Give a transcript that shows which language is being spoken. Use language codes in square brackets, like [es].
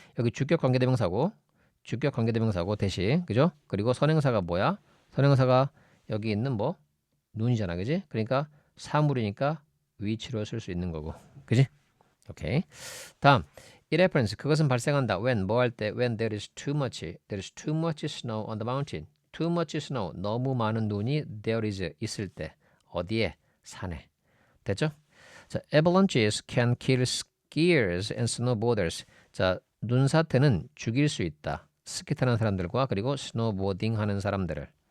[ko] 여기 주격 관계대명사고 대시, 그죠? 그리고 선행사가 뭐야? 선행사가 여기 있는 뭐 눈이잖아, 그지? 그러니까 사물이니까 위치로 쓸 수 있는 거고, 그지? 오케이. 다음, [en] it happens [ko] 그것은 발생한다. when 뭐 할 때? [en] when there is too much snow on the mountain. too much snow [ko] 너무 많은 눈이 [en] there is [ko] 있을 때 어디에? 산에. 됐죠? 자, [en] avalanches can kill skiers and snowboarders. [ko] 자, 눈사태는 죽일 수 있다. 스키 타는 사람들과 그리고 스노보딩 하는 사람들을.